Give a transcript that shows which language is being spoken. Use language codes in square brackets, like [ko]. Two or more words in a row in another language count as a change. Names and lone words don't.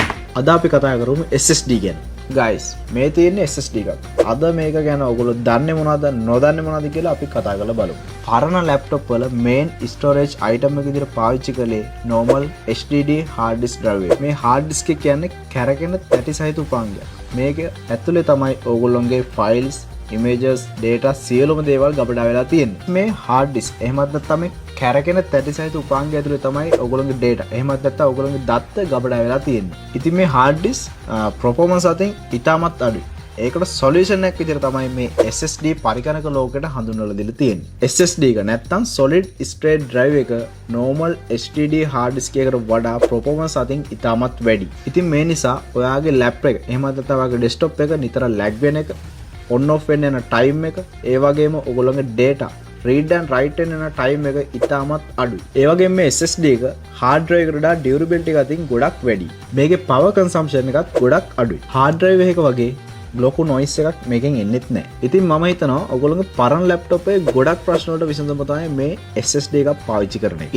[si] අද අපි කතා කරමු SSD ගැන. guys මේ තියෙන්නේ SSD එකක්. අද මේක ගැන ඔයගොල්ලෝ දන්නේ මොනවද නොදන්නේ මොනවද කියලා අපි කතා කරලා බලමු. පරණ ලැප්ටොප් වල [en] main storage item [si] එක විදිහට පාවිච්චි කළේ [en] normal HDD hard disk drive [si] එක. මේ hard disk එක කියන්නේ කැරකෙන තැටි සහිත උපාංගයක්. මේක ඇතුලේ තමයි ඔයගොල්ලෝගේ [en] files images data [si] සියලුම දේවල් ගබඩා වෙලා තියෙන්නේ. මේ [en] hard disk [si] එහෙමත් නැත්නම් මේ කැරකෙන තැටි සහිත උපාංගය ඇතුලේ තමයි ඔයගොල්ලෝගේ data එහෙමත් නැත්නම් ඔයගොල්ලෝගේ දත්ත ගබඩා වෙලා තියෙන්නේ. ඉතින් මේ [en] hard disk performance [si] අතින් ඉතාමත් අඩුයි. ඒකට solution එකක් විදිහට තමයි මේ SSD පරිකරක ලෝකෙට හඳුන්වලා දීලා තියෙන්නේ. SSD එක නැත්නම් [en] solid state drive [si] එක [en] normal HDD hard disk [si] එකකට වඩා performance අතින් ඉතාමත් වැඩි. ඉතින් මේ නිසා ඔයාගේ laptop එක එහෙමත් නැත්නම් ඔයාගේ desktop එක නිතර lag වෙන එක [en] on off [si] වෙන්න යන time එක ඒ වගේම ඔයගොල්ලෝගේ data [en] read and write [si] වෙන time එක ඉතාමත් අඩුයි. ඒ වගේම මේ SSD එක [en] hard drive [si] එකට වඩා durability එක අතින් ගොඩක් වැඩි. මේකේ [en] power consumption [si] එකත් ගොඩක් අඩුයි. [en] hard drive [si] එකක වගේ ලොකු noise එකක් මේකෙන් එන්නෙත් නැහැ. ඉතින් මම හිතනවා ඔයගොල්ලෝගේ පරණ laptop එකේ ගොඩක් ප්‍රශ්න වලට විසඳුම තමයි මේ SSD එකක් පාවිච්චි කරන එක.